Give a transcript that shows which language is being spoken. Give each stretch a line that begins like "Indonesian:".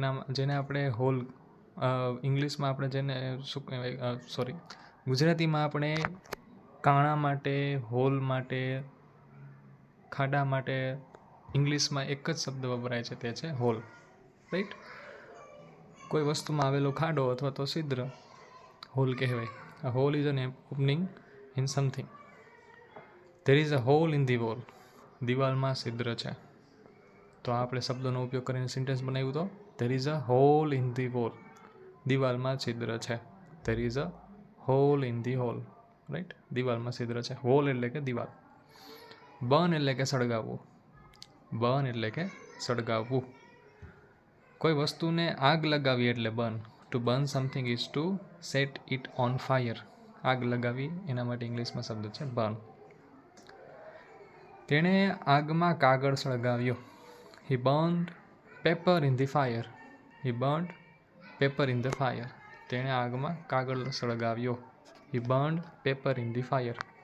Gujarati: જેને આપણે હોલ, ઇંગ્લિશમાં આપણે જેને શું કહેવાય, ગુજરાતીમાં આપણે કાણા માટે, હોલ માટે, ખાડા માટે ઇંગ્લિશમાં એક જ શબ્દ વપરાય છે, તે છે હોલ. રાઈટ. કોઈ વસ્તુમાં આવેલો ખાડો અથવા તો છિદ્ર હોલ કહેવાય.
English: A hole is an opening in something. There is a hole in the wall.
Gujarati: દિવાલમાં છિદ્ર છે. તો આપણે શબ્દનો ઉપયોગ કરીને સેન્ટેન્સ બનાવ્યું.
English: તો there is a hole in the wall.
Gujarati: દિવાલમાં છિદ્ર છે.
English: there is a hole in the wall.
Gujarati: Right, દિવાલમાં છિદ્ર છે. હોલ એટલે કે દિવાલ. બર્ન એટલે કે સળગાવવું. બર્ન એટલે કે સળગાવવું. કોઈ વસ્તુને આગ લગાવી એટલે burn.
English: To burn something is to set it on fire.
Gujarati: આગ લગાવી, એના માટે ઇંગ્લિશમાં શબ્દ છે બર્ન. તેણે આગમાં કાગળ સળગાવ્યો.
English: He burned paper in the fire. He burned paper in the fire.
Gujarati: તેણે આગમાં કાગળ સળગાવ્યો.
English: He burned paper in the fire.